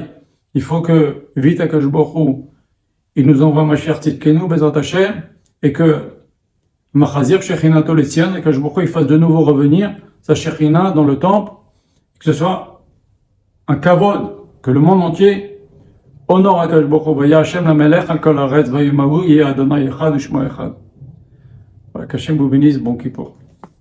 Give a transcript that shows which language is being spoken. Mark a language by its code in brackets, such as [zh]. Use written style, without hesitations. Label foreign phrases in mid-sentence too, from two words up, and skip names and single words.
[fr] Il faut que, vite [he] הקדוש ברוך הוא, [fr] il nous envoie [he] משיח צדקנו, בעזרת השם, [fr] et que [he] מחזיר שכינתו לציון, [fr] et qu' [he] הקדוש ברוך הוא, [fr] il fasse de nouveau revenir sa Shekhinah dans le temple, que ce soit un kavod, que le monde entier honore [he] הקדוש ברוך הוא. והיה השם למלך על כל הארץ ביום ההוא יהיה אדוני אחד ושמו אחד. [fr] Qu'Hashem vous bénisse, bon Kippour.